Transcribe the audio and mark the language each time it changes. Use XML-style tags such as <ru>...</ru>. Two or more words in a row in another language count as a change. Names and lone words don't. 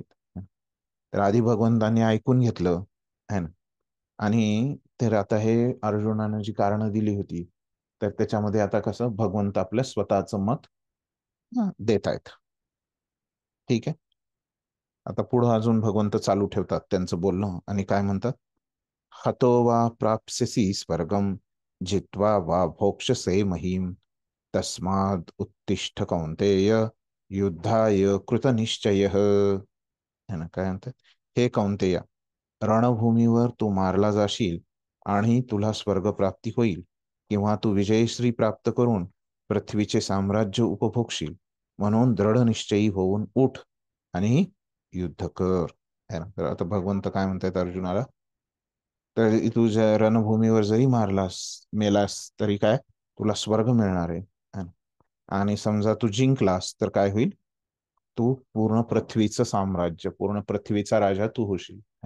<mr>तर आधी भगवंतांनी ऐकून घेतलं,</mr> <hi>है ना,</hi> <mr>आणि तर आता हे अर्जुनानं जी कारणं दिली होती, तर त्याच्यामध्ये आता कसं भगवंत आपलं स्वतःचं मत देत आहेत. ठीक आहे. आता पुढं अजून भगवंत चालू ठेवतात त्यांचं बोलणं आणि काय म्हणतात.</mr> <sa>हतो वा प्राप्स्यसि स्वर्गम जित्वा वा भोक्ष्यसे महीम तस्माद उत्तिष्ठ कौंतेय युद्धाय कृतनिश्चयः,</sa> <hi>है ना.</hi> <mr>काय म्हणतात, हे कौंतेय, रणभूमीवर तू मारला जाशील आणि तुला स्वर्गप्राप्ती होईल, किंवा तू विजयश्री प्राप्त करून पृथ्वीचे साम्राज्य उपभोगशील, म्हणून दृढ निश्चयी होऊन उठ आणि युद्ध कर,</mr> <hi>है ना.</hi> <mr>तर आता भगवंत काय म्हणतात अर्जुनाला, तर तुझ्या रणभूमीवर जरी मारलास, मेलास, तरी काय तुला स्वर्ग मिळणार आहे,</mr> <hi>है ना.</hi> <mr>आणि समजा तू जिंकलास तर काय होईल, तू पूर्ण पृथ्वीचं साम्राज्य, पूर्ण पृथ्वीचा राजा तू होशील,</mr> <hi>है ना.</hi>